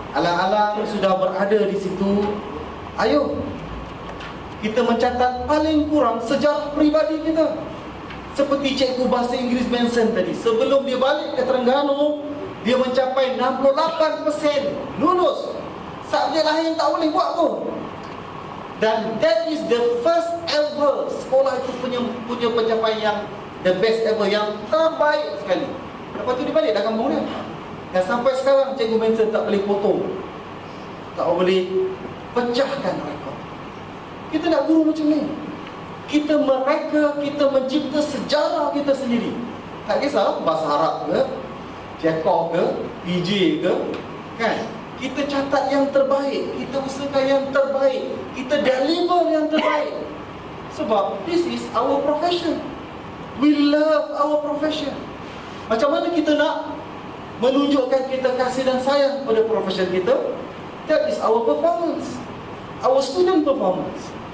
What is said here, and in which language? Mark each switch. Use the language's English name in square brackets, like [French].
[Malay] Alang-alang sudah berada di situ, ayo kita mencatat paling kurang sejarah peribadi kita. Seperti cikgu bahasa Inggeris Manson tadi, sebelum dia balik ke Terengganu, dia mencapai 68% lulus. Subjek lain tak boleh buat pun. Dan [English] that is the first ever. [Malay] Sekolah itu punya pencapaian yang [English] the best ever, [Malay] yang terbaik sekali. Lepas tu dia balik dah kampung dia. Dan sampai sekarang cikgu Manson tak boleh potong, tak boleh pecahkan rekod. Kita nak guru macam ni. Kita mencipta sejarah kita sendiri. Tak kisah bahasa Arab ke, Chekhov ke, PJ ke, kan? Kita catat yang terbaik, kita usahakan yang terbaik, kita deliver yang terbaik. Sebab [English] this is our profession. We love our profession. [Malay] Macam mana kita nak menunjukkan kita kasih dan sayang pada profession kita? [English] That is our performance, our student performance.